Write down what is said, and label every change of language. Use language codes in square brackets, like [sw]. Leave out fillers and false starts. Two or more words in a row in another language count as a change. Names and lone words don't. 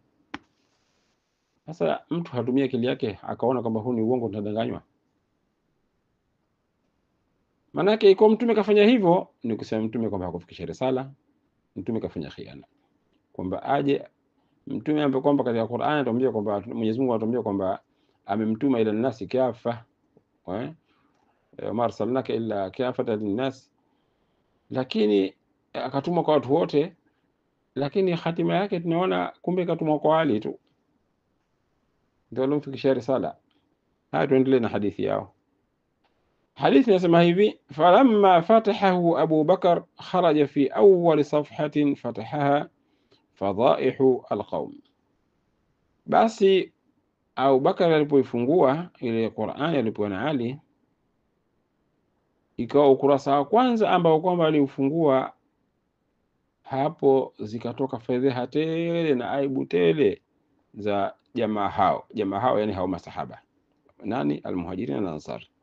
[sw] Sasa mtu hatumia akili yake akaona kwamba huu ni uongo, tunadanganywa. Maanake iko Mtume kafanya hivyo, ni kusema Mtume kwamba hakufikisha risala, Mtume kafanya khiana, kwamba aje Mtume ambaye kwamba katika Qur'an anatuambia kwamba Mwenyezi Mungu anatuambia kwamba amemtuma ila nasi kafa, [ar] ما أرسلناك إلا كافة للناس, [sw] lakini akatumwa kwa watu wote, lakini hatima yake tunaona kumbe katumwa kwa Ali tu ndio alomfikisha risala. Haya, tuendelee na hadithi yao. Hadithi inasema hivi: [ar] فلما فتحه أبو بكر خرج في أول صفحة فتحها فضائح القوم, [sw] basi Abu Bakar alipoifungua ile Qur'ani alipokuwa na Ali, ikawa ukurasa wa kwanza ambao kwamba aliufungua hapo, zikatoka fedheha tele na aibu tele za jamaa hao yani hao masahaba nani, almuhajirin na ansar.